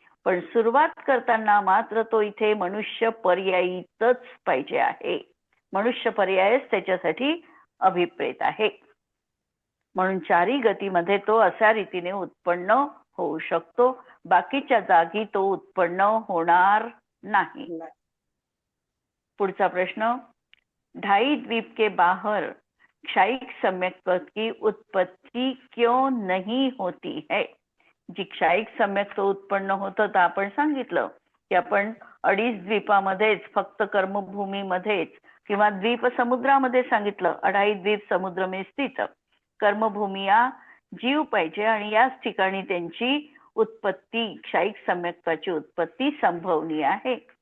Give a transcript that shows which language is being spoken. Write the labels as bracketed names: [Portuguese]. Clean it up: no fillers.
[Marathi] पण सुरुवात करताना मात्र तो इथे मनुष्य पर्यायीतच पाहिजे आहे, मनुष्य पर्यायच त्याच्यासाठी अभिप्रेत आहे. म्हणून चारी गतीमध्ये तो अशा रीतीने उत्पन्न होऊ शकतो, बाकीच्या जागी तो उत्पन्न होणार नाही. पुढचा प्रश्न, [Hindi] ढाई द्वीप के बाहर क्षायिक सम्यक पद की उत्पत्ति क्यों नहीं होती है? [Marathi] जी क्षायिक सम्यक तो उत्पन्न होतं तर आपण सांगितलं की आपण 2.5 द्वीपामध्येच, फक्त कर्मभूमीमध्येच किंवा द्वीप समुद्रामध्ये सांगितलं, [Hindi] 2.5 द्वीप समुद्र में स्थित कर्मभूमिया जीव [Marathi] पाहिजे आणि याच ठिकाणी त्यांची उत्पत्ती, क्षायिक सम्यक्ताची उत्पत्ती संभवनीय आहे.